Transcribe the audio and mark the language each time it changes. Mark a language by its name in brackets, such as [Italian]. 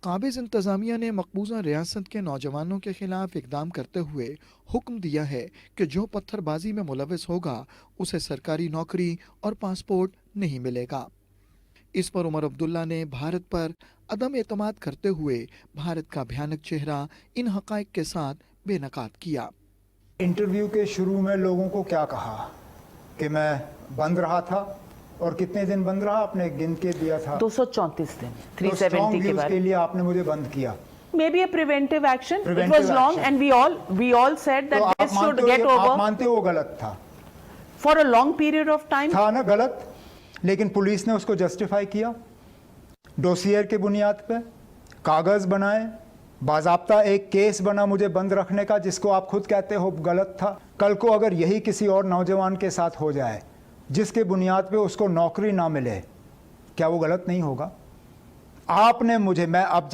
[Urdu] قابض انتظامیہ نے مقبوضہ ریاست کے نوجوانوں کے خلاف اقدام کرتے ہوئے حکم دیا ہے کہ جو پتھر بازی میں ملوث ہوگا اسے سرکاری نوکری اور پاسپورٹ نہیں ملے گا۔ اس پر عمر عبداللہ نے بھارت پر عدم اعتماد کرتے ہوئے بھارت کا بھیانک چہرہ ان حقائق کے ساتھ بے نقاب کیا۔ انٹرویو کے شروع میں لوگوں کو کیا کہا کہ میں بند رہا تھا، اور کتنے دن بند رہا آپ نے گن کے دیا تھا؟ 234 دن، 370 کے بعد کے لیے آپ نے مجھے بند کیا۔ [English] Maybe a preventive action. It was long and we all said that this should get over. [Urdu] آپ مانتے ہو غلط تھا؟ [English] For a long period of time. [Urdu] تھا نا غلط، لیکن پولیس نے اس کو جسٹیفائی کیا ڈوسیئر کے بنیاد پہ، کاغذ بنائے، باضابطہ ایک کیس بنا مجھے بند رکھنے کا، جس کو آپ خود کہتے ہو غلط تھا۔ کل کو اگر یہی کسی اور نوجوان کے ساتھ ہو جائے جس کے بنیاد پہ اس کو نوکری نہ ملے، کیا وہ غلط نہیں ہوگا؟ آپ نے مجھے، میں